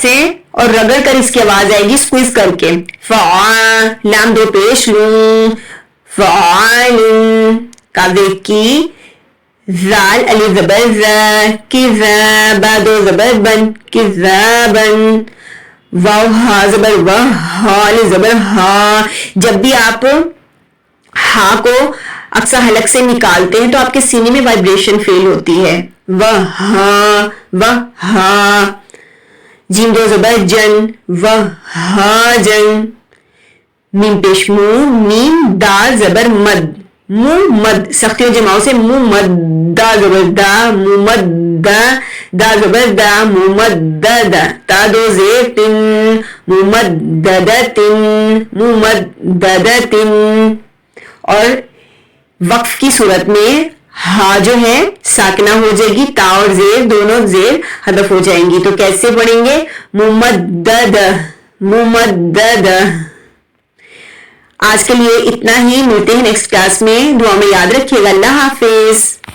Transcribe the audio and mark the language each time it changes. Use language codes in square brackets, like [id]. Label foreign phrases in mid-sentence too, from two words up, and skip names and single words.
[ur] سے اور رگڑ کر اس کی آواز آئے گی اسکویز کر کے فا لام دو پیش لوں فعال کاف کی ذال الف زبر ذا کذابا دو زبر بن کذابن واو ہا زبر وہ ہا الف زبر ہا جب بھی آپ ہا کو اکثر حلق سے نکالتے ہیں تو آپ کے سینے میں وائبریشن فیل ہوتی ہے وہ ہا جیم دو زبر جن وہ ہا جن میم پیش مو میم دال زبر مد مو مد سختی و جماؤں سے مو مد دا زبر دا مو مد دا زبر دا مو مد دا تا دو زیر تن مو مد تن اور وقف کی صورت میں ہا جو ہے ساکنہ ہو جائے گی تا اور زیر دونوں زیر حذف ہو جائیں گی تو کیسے پڑھیں گے ممدد آج کے لیے اتنا ہی ملتے ہیں [en] next class [ur] میں دعا میں یاد رکھیے گا اللہ حافظ